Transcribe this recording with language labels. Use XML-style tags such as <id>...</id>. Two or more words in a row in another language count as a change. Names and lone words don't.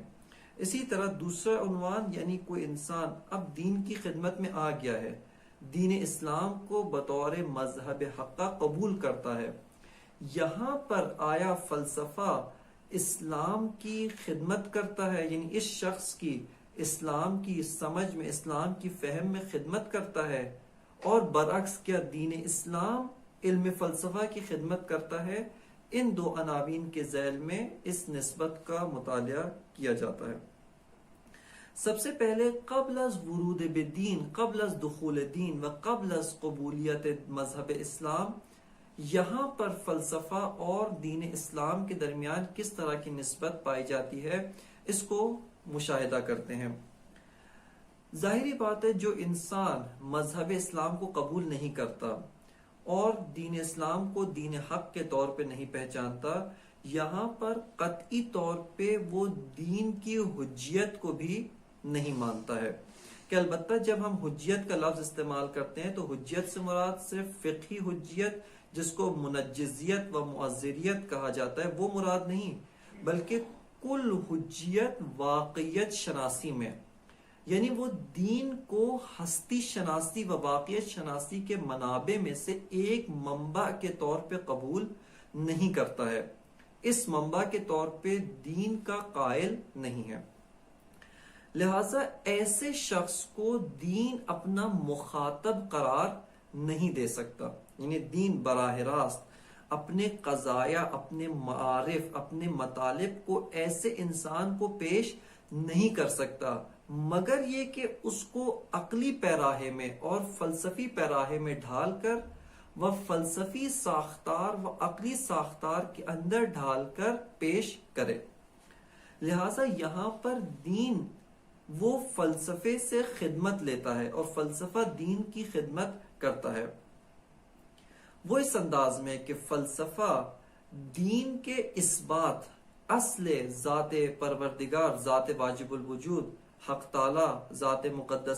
<ur>اسی طرح دوسرا عنوان، یعنی کوئی انسان اب دین کی خدمت میں آ گیا ہے، دین اسلام کو بطور مذہب حقہ قبول کرتا ہے، یہاں پر آیا فلسفہ اسلام کی خدمت کرتا ہے، یعنی اس شخص کی اسلام کی سمجھ میں، اسلام کی فہم میں خدمت کرتا ہے، اور برعکس کیا دین اسلام علم فلسفہ کی خدمت کرتا ہے۔ ان دو عناوین کے ذیل میں اس نسبت کا مطالعہ کیا جاتا ہے۔ سب سے پہلے قبل از ورود بدین، قبل از دخول دین و قبل از قبولیت مذہب اسلام، یہاں پر فلسفہ اور دین اسلام کے درمیان کس طرح کی نسبت پائی جاتی ہے، اس کو مشاہدہ کرتے ہیں۔ ظاہری بات ہے جو انسان مذہب اسلام کو قبول نہیں کرتا اور دین اسلام کو دین حق کے طور پہ نہیں پہچانتا، یہاں پر قطعی طور پہ وہ دین کی حجیت کو بھی نہیں مانتا ہے۔ کہ البتہ جب ہم حجیت کا لفظ استعمال کرتے ہیں تو حجیت سے مراد صرف فقہی حجیت جس کو منجزیت و معذریت کہا جاتا ہے وہ مراد نہیں، بلکہ کل حجیت واقعیت شناسی میں، یعنی وہ دین کو ہستی شناسی و واقعیت شناسی کے منابع میں سے ایک منبع کے طور پہ قبول نہیں کرتا ہے، اس منبع کے طور پہ دین کا قائل نہیں ہے۔ لہذا ایسے شخص کو دین اپنا مخاطب قرار نہیں دے سکتا، یعنی دین براہ راست اپنے قضایا، اپنے معارف، اپنے مطالب کو ایسے انسان کو پیش نہیں کر سکتا، مگر یہ کہ اس کو عقلی پیراہے میں اور فلسفی پیراہے میں ڈھال کر و فلسفی ساختار و عقلی ساختار کے اندر ڈھال کر پیش کرے۔ لہذا یہاں پر دین وہ فلسفے سے خدمت لیتا ہے اور فلسفہ دین کی خدمت کرتا ہے۔ وہ اس انداز میں کہ فلسفہ دین کے اثبات، اصل ذات پروردگار، ذات واجب الوجود، حق تعالی، ذات مقدس</ur>